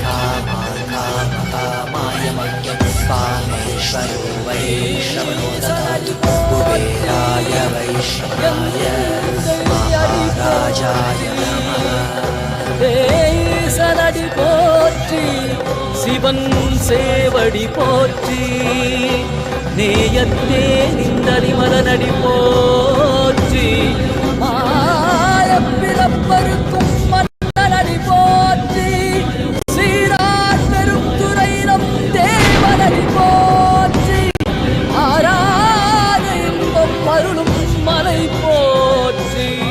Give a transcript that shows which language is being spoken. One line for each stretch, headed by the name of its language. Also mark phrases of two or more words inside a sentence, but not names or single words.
Sanskrit: कामाय मह्यं कामेश्वरो वै श्रवणो ददातु कुबेराय वैश्रवणाय महाराजाय नमः
Tamil: सनडि पोற்றி சிவன் சேவடி போற்றி நேயத்தே நிந்தரி மலனடி போற்றி ஆயப்பிறப்பருக்கும் மன்னனடி போற்றி சீரார் பெரும் துறையினம் தேவனடி போற்றி ஆராத இன்பம் அருளும் மலை போற்றி